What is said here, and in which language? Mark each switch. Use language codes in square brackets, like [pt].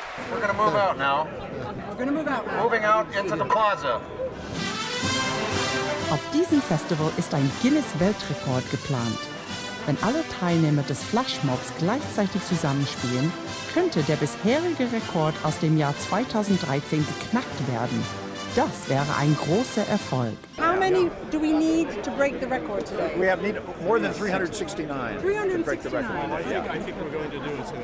[en] Move out now. We're going to move out now. Moving out into the plaza. [de] Auf diesem Festival ist ein Guinness-Weltrekord geplant. Wenn alle Teilnehmer des Flashmobs gleichzeitig zusammenspielen, könnte der bisherige Rekord aus dem Jahr 2013 geknackt werden. Das wäre ein großer Erfolg. [en] How many do we need to break the record today? We have need more than 369. 369. To break the record. I think we're going to do it.